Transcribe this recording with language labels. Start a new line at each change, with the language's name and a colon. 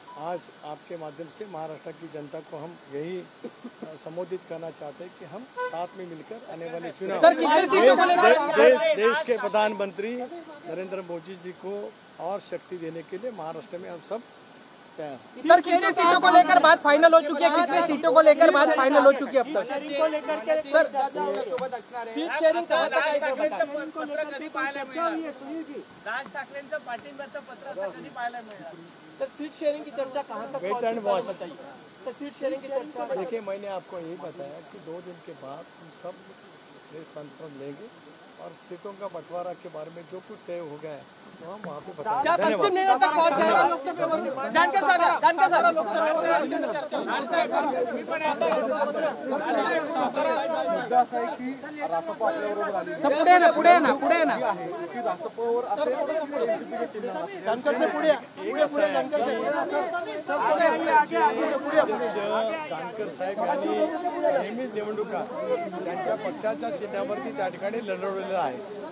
Hindi: आज आपके माध्यम से महाराष्ट्र की जनता को हम यही संबोधित करना चाहते हैं कि हम साथ में मिलकर आने वाले चुनाव देश के प्रधानमंत्री नरेंद्र मोदी जी को और शक्ति देने के लिए महाराष्ट्र में हम सब तयार। सर कितनी सीटों को लेकर बात फाइनल हो चुकी है? कितनी सीटों को लेकर बात फाइनल हो चुकी है अब तक? सर सीट शेअरिंग कहाँ तक आहे?
Marathi: राज ठाकरेंचं पाठिंब्याचं पत्र आता कधी पाहायला मिळणार?
Hindi: सर सीट शेयरिंग की चर्चा कहाँ तक
English: Wait and watch.
Hindi: Sir seat sharing की चर्चा देखिए, मैंने आपको यही बताया कि 2 दिन के बाद हम सब प्रेस कॉन्फ्रेंस लेंगे और सीटों का बंटवारा के बारे में जो कुछ तय हो गया है तो हम वहाँ पे बताएंगे। क्या अंतिम निर्णय तक पहुंच गए?
Marathi: जानकर साहब पुढे ना जानकर साहेब यांनी नेहमीच निवडणुका त्यांच्या पक्षाच्या चिन्हावरती त्या ठिकाणी लढवलेलं आहे।